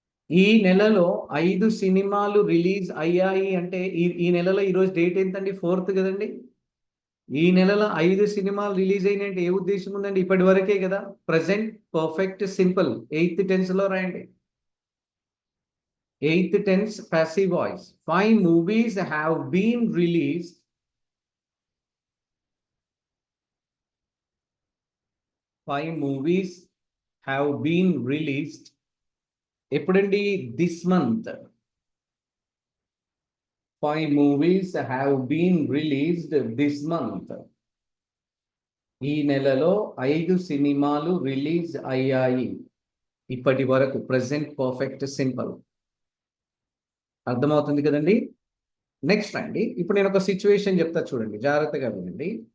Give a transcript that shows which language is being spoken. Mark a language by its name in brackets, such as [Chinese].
[Telugu] ఈ నెలలో 5 సినిమాలు రిలీజ్ అయ్యాయి అంటే ఈ నెలలో ఈరోజు డేట్ ఏంటండి? 4th కదండి. ఈ నెలలో 5 సినిమాలు రిలీజ్ అయినాయి అంటే ఏ ఉద్దేశం ఉందండి? ఇప్పటి వరకే కదా. Present perfect simple 8th tense లో రాయండి. [English] 8th tense passive voice. 5 movies have been released. 5 movies have been released. [Telugu] ఎప్పుడండి? [English] This month. 5 movies have been released this month. [Telugu] ఈ నెలలో 5 సినిమాలు రిలీజ్ అయ్యాయి ఇప్పటి వరకు. Present perfect simple. అర్థమవుతుంది కదండి. నెక్స్ట్ అండి, ఇప్పుడు నేను ఒక సిచ్యువేషన్ చెప్తా, చూడండి జాగ్రత్తగా వినండి.